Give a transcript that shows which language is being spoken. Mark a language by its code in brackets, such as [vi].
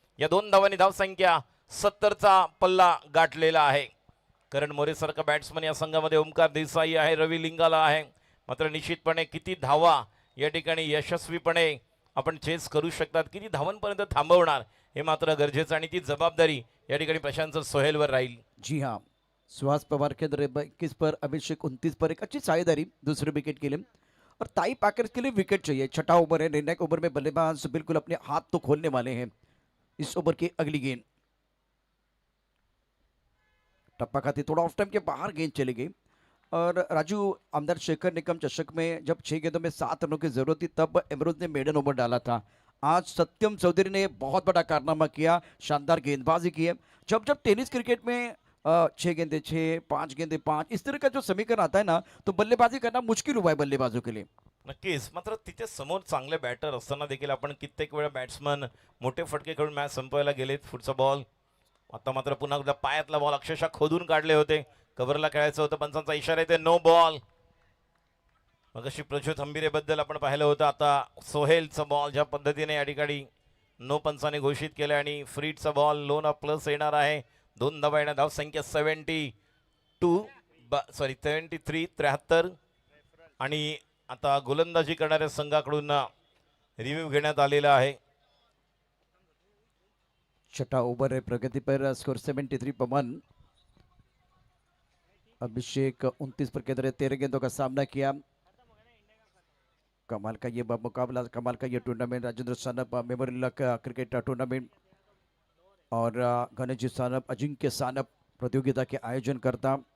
[mr] या 2 धावांनी धावसंख्या 70चा पल्ला गाठलेला आहे. करण मोरे सारखा बॅट्समन या संघामध्ये, ओमकार देसाई आहे, रवी लिंगाला आहे. मात्र निश्चितपणे किती धावा या ठिकाणी यशस्वीपणे आपण चेस करू शकतात, किती धावांपर्यंत थांबवणार हे मात्र गरजेचं, आणि ती जबाबदारी या ठिकाणी प्रशांत सोहेलवर राहील. [hi] जी हाँ, सुहास पवार के अंदर 21 पर, अभिषेक 29 पर, एक अच्छी साझेदारी दूसरे विकेट के लिए और ताई पैकर्स के लिए विकेट चाहिए। छठा ओवर है, निर्णायक ओवर में बल्लेबाज बिल्कुल अपने हाथ तो खोलने वाले हैं इस ओवर की अगली गेंद। टप्पा खाती थोड़ा ऑफ टाइम के बाहर गेंद चली गई। और राजू, आमदार शेखर निकम चषक में जब 6 गेंदों में 7 रनों की जरूरत थी तब एमरोज ने मेडन ओवर डाला था। आज सत्यम चौधरी ने बहुत बड़ा कारनामा किया, शानदार गेंदबाजी की है। जब जब टेनिस क्रिकेट में 6 गेंदे 6, 5 गेंदे 5 इस तरह का जो समीकरण आता है ना, तो बल्लेबाजी करना मुश्किल हुआ है बल्लेबाजों के लिए। [mr] नक्कीच. मात्र तिथे समोर चांगले बॅटर असताना देखील आपण कित्येक वेळा बॅट्समन मोठे फटके खेळून मॅच संपवायला गेलेत. पुढचा बॉल आता मात्र पुन्हा एकदा पायातला बॉल अक्षरशः खोदून काढले होते. कव्हरला खेळायचं होतं, पंचांचा इशारा येते नो बॉल. मगाशी प्रज्योत हंबिरे बद्दल आपण पाहिलं होतं. आता सोहेलचा बॉल ज्या पद्धतीने या ठिकाणी नो पंचाने घोषित केलं आणि फ्रीडचा बॉल लोन प्लस येणार आहे. 2 धावा येणार. धाव संख्या 73 आणि आता गोलंदाजी करणाऱ्या संघाकडून रिव्ह्यू घेण्यात आलेला आहे. [hi] छठा ओवर है, प्रगति पर स्कोर 73 पर 1। अभिषेक 29 पर केंद्र 13 गेंदों का सामना किया। कमाल का ये मुकाबला, कमाल का ये tournament Rajendra Sanap memorial cricket tournament और गणेश सानप, अजिंक्य सानप प्रतियोगिता के आयोजन करता।